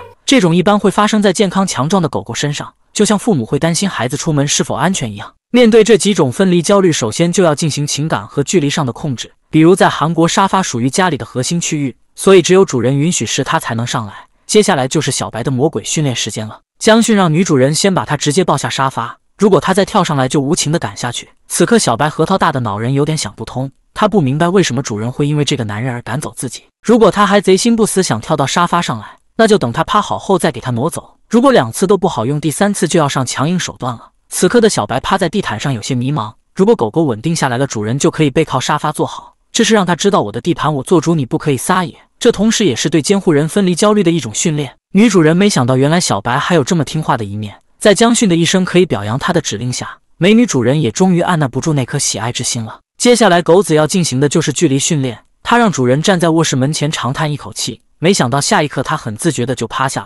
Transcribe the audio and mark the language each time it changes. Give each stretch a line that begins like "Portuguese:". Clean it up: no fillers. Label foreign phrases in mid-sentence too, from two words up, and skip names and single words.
Chinese: 這種一般會發生在健康強壯的狗狗身上，就像父母會擔心孩子出門是否安全一樣。面對這幾種分離焦慮，首先就要進行情感和距離上的控制。比如在韓國，沙發屬於家裡的核心區域，所以只有主人允許時它才能上來。接下來就是小白的魔鬼訓練時間了。江迅讓女主人先把它直接抱下沙發，如果它再跳上來就無情地趕下去。此刻小白核桃大的腦仁有點想不通，他不明白為什麼主人會因為這個男人而趕走自己。如果他還賊心不死想跳到沙發上來，那就等他趴好後再給他挪走。如果2次都不好用，第3次就要上強硬手段了。此刻的小白趴在地毯上有些迷茫，如果狗狗穩定下來了，主人就可以背靠沙發坐好，這是讓他知道我的地盤我做主，你不可以撒野。這同時也是對監護人分離焦慮的一種訓練。女主人沒想到原來小白還有這麼聽話的一面，在江訓的一聲可以表揚她的指令下，美女主人也終於按捺不住那顆喜愛之心了。接下來狗子要進行的就是距離訓練，他讓主人站在臥室門前長嘆一口氣，沒想到下一刻他很自覺的就趴下了。